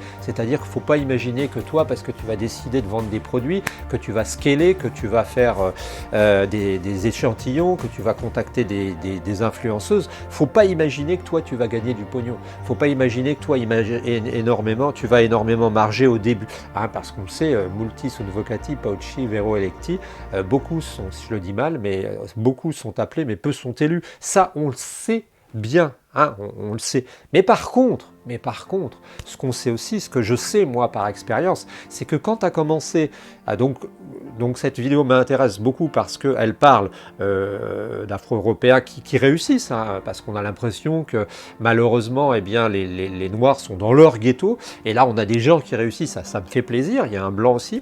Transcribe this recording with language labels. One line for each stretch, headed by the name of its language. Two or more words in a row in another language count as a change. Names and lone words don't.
French: C'est-à-dire qu'il ne faut pas imaginer que toi, parce que tu vas décider de vendre des produits, que tu vas scaler, que tu vas faire des échantillons, que tu vas contacter des influenceuses, faut pas imaginer que toi tu vas gagner du pognon. Faut pas imaginer que toi tu vas énormément marger au début. Hein, parce qu'on le sait,
Latin: multi sunt vocati, pauci, vero electi,
French: beaucoup sont, si je le dis mal, mais beaucoup sont appelés, mais peu sont élus. Ça, on le sait bien. Hein, on le sait. Mais par contre, ce qu'on sait aussi, ce que je sais moi par expérience, c'est que quand tu as commencé à donc cette vidéo m'intéresse beaucoup parce qu'elle parle d'Afro-Européens qui réussissent, hein, parce qu'on a l'impression que malheureusement, eh bien, les Noirs sont dans leur ghetto, et là on a des gens qui réussissent, ça me fait plaisir, il y a un blanc aussi.